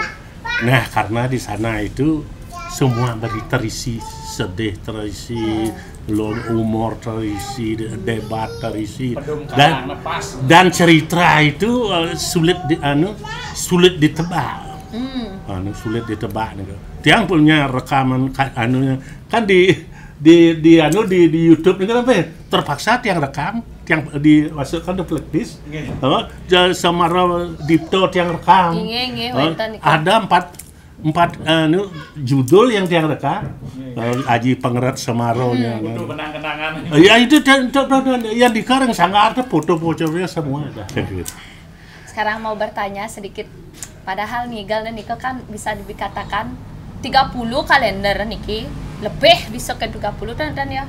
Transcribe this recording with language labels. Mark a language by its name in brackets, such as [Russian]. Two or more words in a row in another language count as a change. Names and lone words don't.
[Indonesian] Nah, karena di sana itu semua terisi sedih, terisi humor, terisi debat, terisi dan cerita itu sulit ditebak. Sulit ditebak nih. Tiang punya rekaman kan di YouTube ini kan terpaksa tiang rekam, tiang dimasukkan ke flash disk. Semara Dipto tiang rekam. Ada empat judul yang tiang rekam. Aji Pengeret Semaronya. Ya itu yang dikarang sangat ada foto-fotonya semua ada. Sekarang mau bertanya sedikit. Padahal Nigal dan Niko kan bisa dikatakan 30 kalender Niki, lebih bisa ke 30 dan ya.